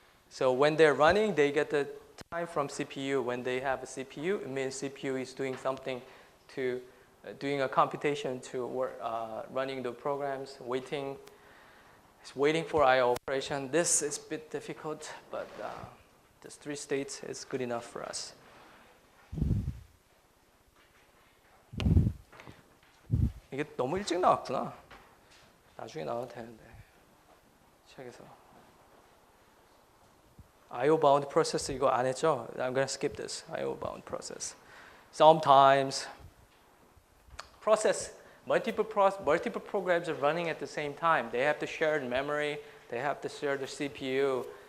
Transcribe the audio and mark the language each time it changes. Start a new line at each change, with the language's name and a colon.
English: So when they're running, they get the time from CPU. When they have a CPU, it means CPU is doing something to doing a computation to work, running the programs, it's waiting for I/O operation. This is a bit difficult, but this three states is good enough for us.
Korean: 이게 너무 일찍 나왔구나. 나중에 나와도 되는데 책에서.
English: I/O bound process
Korean: 이거 안 했죠?
English: I'm gonna skip this. I/O bound process. Sometimes multiple programs are running at the same time. They have to share the memory. They have to share the CPU.